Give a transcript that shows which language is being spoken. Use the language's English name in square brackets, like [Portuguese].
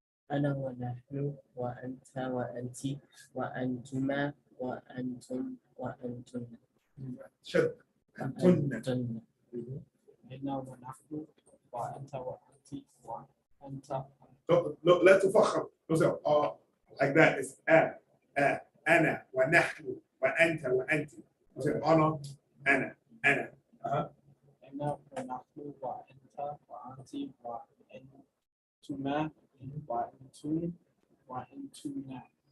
[Arabic] أنا ونحن وأنت وأنت وأنتما وأنتم وأنتن. شد. أنتن. أنتن. أنا ونحن وأنت وأنت وأنت [English] Look, [Arabic] لا تفخم. [English] Don't say, oh, like that. [Arabic] It's أنا ونحن وأنت وأنت. [English] Don't say [Arabic] أنا أنا. أنا ونحن وأنت وأنت وأنتما وأنتم وأنتنا